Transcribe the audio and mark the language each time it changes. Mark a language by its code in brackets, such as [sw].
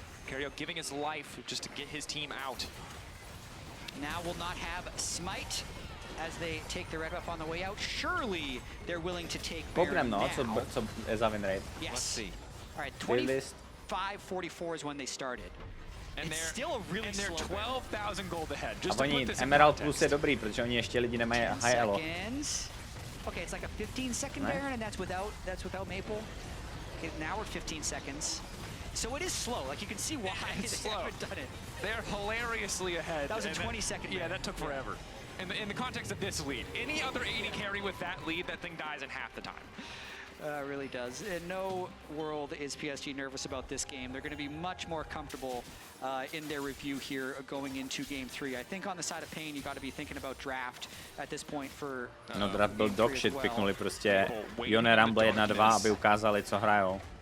[en] Cario giving his life just to get his team out. Now will not have Smite as they take the red buff on the way out. Surely they're willing to take Baron now. [cs] Co je za win rate? [en] Yes. Let's see. All right, 25-44 is when they started. And it's still a really slow 12,000 gold ahead. [cs] A oni Emerald Plus je dobrý, protože oni ještě lidi nemají high elo. [en] Okay, it's like a 15-second Baron, and that's without Maple. Okay, now we're 15 seconds. So it is slow. Like, you can see why they haven't done it. They're hilariously ahead. That was a 20-second. Yeah, that took forever. In the context of this lead, any other AD carry with that lead, that thing dies in half the time. It really does. In no world is PSG nervous about this game. They're going to be much more comfortable in their review here going into Game 3. I think on the side of Pain, you got to be thinking about draft at this point for. [cs] No, draft byl [en] dog shit, [cs] piknuli prostě Yone Rumble 1-2, aby ukázali, co hrajou.